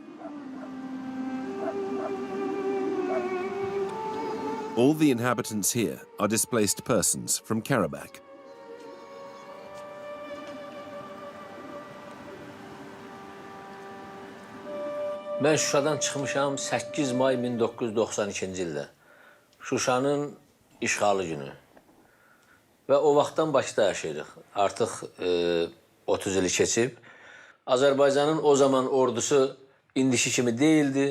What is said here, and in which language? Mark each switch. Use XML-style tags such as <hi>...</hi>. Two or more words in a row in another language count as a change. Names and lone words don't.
<en>All the inhabitants here are displaced persons from Karabakh.</en> <az>Ben Şuşadan çıxmışam 8 may 1992-ci ildə. Şuşanın işğalı günü. Və o vaxtdan Bakıda yaşayırıq. Artıq 30 ili keçib. Azərbaycanın o zaman ordusu indiki kimi deyildi.</az>